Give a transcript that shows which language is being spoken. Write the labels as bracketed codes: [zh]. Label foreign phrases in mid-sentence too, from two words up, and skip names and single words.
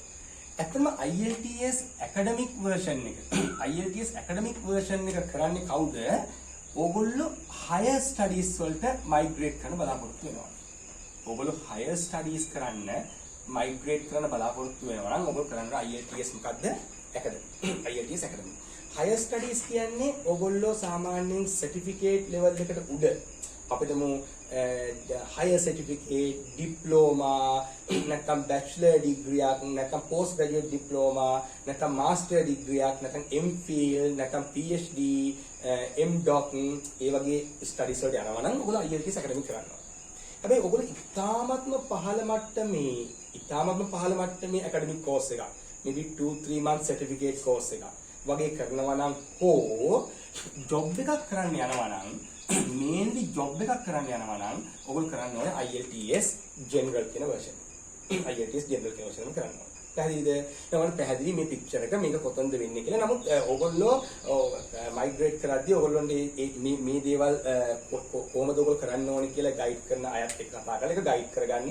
[si] ඇත්තම IELTS [en] academic version [si] එක IELTS [en] academic version [si] එක කරන්නේ කවුද? ඕගොල්ලෝ [en] higher studies [si] වලට migrate කරන්න බලාපොරොත්තු වෙනවා. ඕගොල්ලෝ [en] higher studies [si] කරන්න migrate කරන්න බලාපොරොත්තු වෙනවා නම් ඕගොල්ලෝ කරන්න IELTS මොකද්ද? academic. IELTS academic. [en] higher studies [si] කියන්නේ ඕගොල්ලෝ සාමාන්‍යයෙන් [en] certificate level [si] එකට උඩ අපිට [en] higher certificate, [si] diploma, නැත්නම් [en] bachelor degree [si] එකක්, නැත්නම් [en] post graduate diploma, [si] නැත්නම් [en] master degree [si] එකක්, නැත්නම් MPhil, නැත්නම් PhD, MDoc ඒ වගේ studies වලට යනවා නම් ඔයගොල්ලෝ IELTS academic කරනවා. හැබැයි ඔයගොල්ලෝ ඉතාමත්ම පහළ මට්ටමේ [en] academic course [si] එකක්, [en] maybe 2-3 months certificate course [si] එකක් වගේ කරනවා නම් හෝ ජොබ් එකක් කරන්න යනවා නම් [en] mainly job [si] එකක් කරන්න යනවා නම් ඔයගොල්ලෝ කරන්න ඕනේ IELTS ජෙනරල් කියන version. IELTS ජෙනරල් කියන version එක කරන්න ඕනේ. පැහැදිලිද? දැන් පැහැදිලි මේ පික්චර් එක මේක කොතනද වෙන්නේ කියලා. නමුත් ඔයගොල්ලෝ මයිග්‍රේට් කරද්දී ඔයගොල්ලන්ගේ මේ දේවල් කොහොමද ඔයගොල්ලෝ කරන්න ඕනේ කියලා ගයිඩ් කරන අයත් එක්ක කතා කරලා ඒක ගයිඩ් කරගන්න.